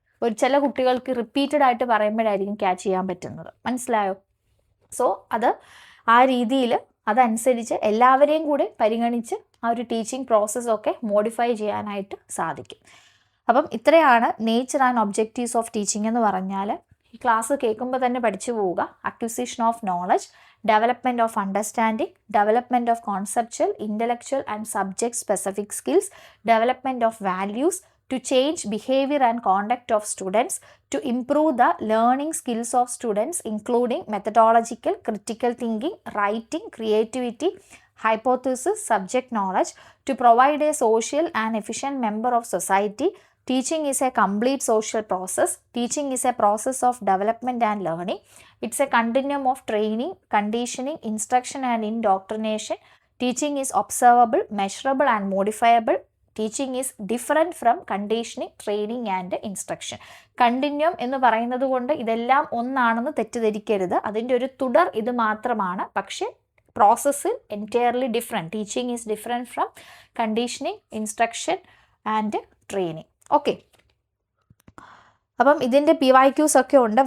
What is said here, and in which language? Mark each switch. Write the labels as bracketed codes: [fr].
[ml] ചില കുട്ടികൾക്ക് റിപ്പീറ്റഡ് ആയിട്ട് പറയുമ്പോഴായിരിക്കും ക്യാച്ച് ചെയ്യാൻ പറ്റുന്നത്. മനസ്സിലായോ? സോ അത് ആ രീതിയിൽ അതനുസരിച്ച് എല്ലാവരെയും കൂടെ പരിഗണിച്ച് ആ ഒരു ടീച്ചിങ് പ്രോസസ്സൊക്കെ മോഡിഫൈ ചെയ്യാനായിട്ട് സാധിക്കും. അപ്പം ഇത്രയാണ് [en] nature and objectives of teaching [ml] എന്ന് പറഞ്ഞാൽ. ഈ ക്ലാസ് കേൾക്കുമ്പോൾ തന്നെ പഠിച്ചു പോവുക. [en] Acquisition of knowledge, development of understanding, development of conceptual, intellectual and subject specific skills, development of values, to change behavior and conduct of students, to improve the learning skills of students including methodological, critical thinking, writing, creativity, hypothesis, subject knowledge, to provide a social and efficient member of society. Teaching is a complete social process. Teaching is a process of development and learning. It's a continuum of training, conditioning, instruction and indoctrination. Teaching is observable, measurable and modifiable. Teaching is different from conditioning, training and instruction. [ml] Continuum എന്ന് പറയുന്നത് കൊണ്ട് ഇതെല്ലാം ഒന്നാണെന്ന് തെറ്റിദ്ധരിക്കരുത്. അതിൻ്റെ ഒരു തുടർ ഇത് മാത്രമാണ്. പക്ഷേ process [en] Entirely different. Teaching is different from conditioning, instruction and training. [ml] Okay, അപ്പം ഇതിൻ്റെ PYQs ഒക്കെ ഉണ്ട്.